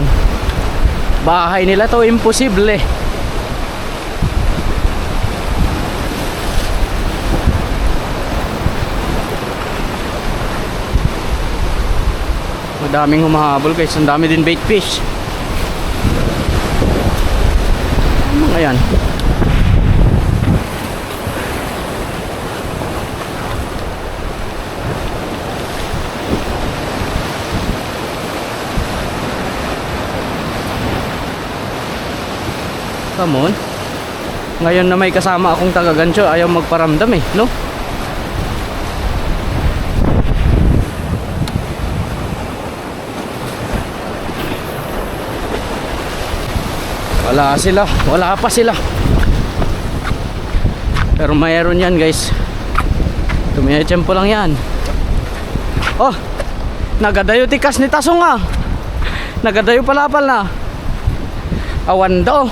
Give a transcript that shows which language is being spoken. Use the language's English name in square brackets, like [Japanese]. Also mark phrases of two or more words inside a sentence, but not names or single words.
[Filipino] Bahay nila to, imposible. Madaming humahabol guys. Ang dami din bait fish. Ano nga yan? [English] Come on. [Filipino] Ngayon na may kasama akong taga-gancho, ayaw magparamdam eh, no? Wala pa sila. Pero mayroon yan guys. Tumiyatsempo lang yan. [Iloko] Oh, nagadayo tikas ni Tasong ah. Nagadayo palapal na. Awan daw.